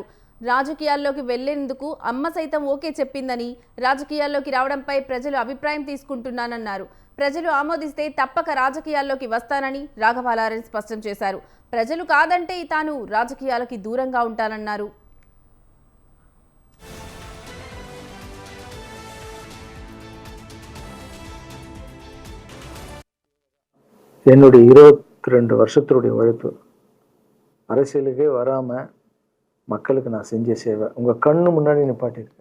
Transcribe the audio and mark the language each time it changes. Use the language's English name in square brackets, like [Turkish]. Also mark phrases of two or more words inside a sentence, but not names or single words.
[Telugu] రాజకీయాల్లోకి వెళ్లేందుకు అమ్మ సైతం ఓకే చెప్పిందని, రాజకీయాల్లోకి రావడంపై ప్రజలు అభిప్రాయం తీసుకుంటున్నానన్నారు. ప్రజలు ఆమోదిస్తే తప్పక రాజకీయాల్లోకి వస్తానని రాఘవ లారెన్స్ స్పష్టం చేశారు. ప్రజలు కాదంటే తాను రాజకీయాలకి దూరంగా ఉంటానన్నారు. [Tamil] என்னுடைய 22 வருஷத்துடைய உழைப்பு அரசியலுக்கே வராமல் மக்களுக்கு நான் செஞ்ச சேவை உங்கள் கண்ணு முன்னாடி நிப்பாட்டியிருக்கேன்.